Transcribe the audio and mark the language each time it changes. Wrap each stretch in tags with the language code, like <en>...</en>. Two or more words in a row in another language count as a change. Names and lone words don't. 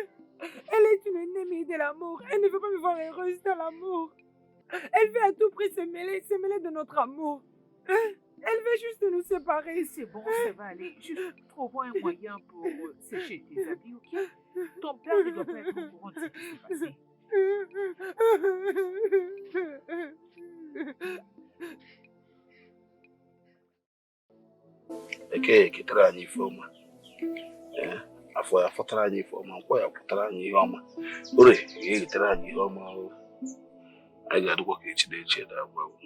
<fr>Elle est une ennemie de l'amour. Elle ne veut pas me voir heureuse dans l'amour. Elle veut à tout prix se mêler de notre amour. Hein? Elle veut juste nous séparer. C'est bon, ça va aller. Juste trouvons un moyen pour sécher tes habits, ok? Ton père ne doit pas être au courant de ce qui s'est passé.</fr> <ig>Eke ketara anyị ife ọma afọ ya fọtara anyị ife ọma nkwa ya pụtara anyị ihe ọma ore ga-egetara anyị ihe ọma anyị ga-adịkwa ka echi na-eche da agwa</ig>